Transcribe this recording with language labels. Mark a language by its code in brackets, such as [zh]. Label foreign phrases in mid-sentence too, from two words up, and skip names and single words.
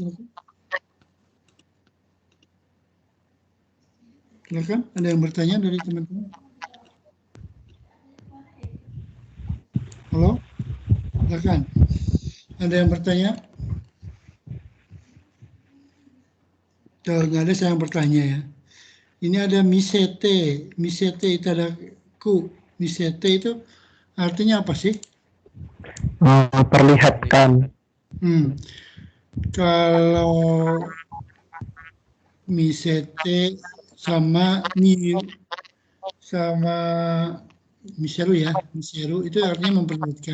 [id] Silakan, ada yang bertanya dari teman-teman? Halo? Silakan. Ada yang bertanya? Kalau nggak ada, saya yang bertanya ya. Ini ada [ja] 見せていただく. [id] Misete itu artinya apa sih? Perlihatkan. Kalau misete sama miseru ya, miseru itu artinya memperlihatkan.